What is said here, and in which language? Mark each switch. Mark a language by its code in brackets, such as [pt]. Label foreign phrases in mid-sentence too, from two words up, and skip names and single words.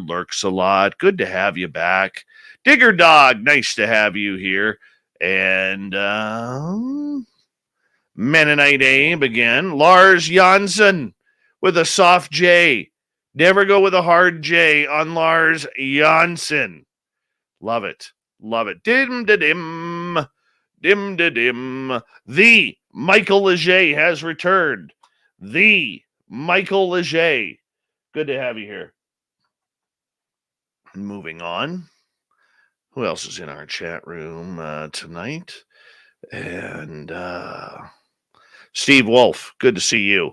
[en] Lurks-a-Lot, good to have you back. Digger Dog, nice to have you here. And Mennonite Abe again. Lars Janssen with a soft J. Never go with a hard J on Lars Janssen. Love it. Love it. Dim-da-dim. Dim-da-dim. The Michael Leger has returned. The Michael Leger. Good to have you here. Moving on. Who else is in our chat room tonight? And Steve Wolf, good to see you.